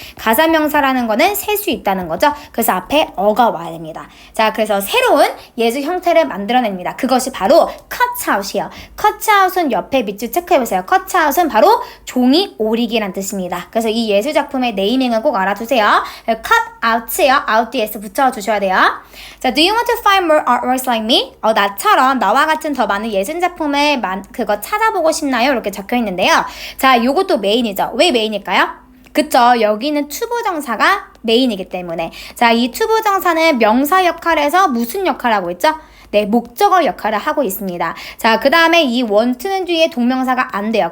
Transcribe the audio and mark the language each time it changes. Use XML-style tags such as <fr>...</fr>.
<ko>가산명사라는 거는 셀 수 있다는 거죠. 그래서 앞에 어가 와야 됩니다. 자, 그래서 새로운 예술 형태를 만들어냅니다. 그것이 바로 cutout이에요. cutout은 옆에 밑줄 체크해보세요. cutout은 바로 종이 오리기란 뜻입니다. 그래서 이 예술 작품의 네이밍은 꼭 알아두세요. cutout이요. out 뒤에서 붙여주셔야 돼요. 자,</ko> <en>do you want to find more artworks like me?</en> <ko>나처럼 나와 같은 더 많은 예술작품을 그거 찾아보고 싶나요? 이렇게 적혀 있는데요. 자, 요것도 메인이죠. 왜 메인일까요? 그쵸. 여기는 투부정사가 메인이기 때문에. 자, 이 투부정사는 명사 역할에서 무슨 역할을 하고 있죠? 네, 목적어 역할을 하고 있습니다. 자, 그 다음에 이 want는 뒤에 동명사가 안 돼요.</ko>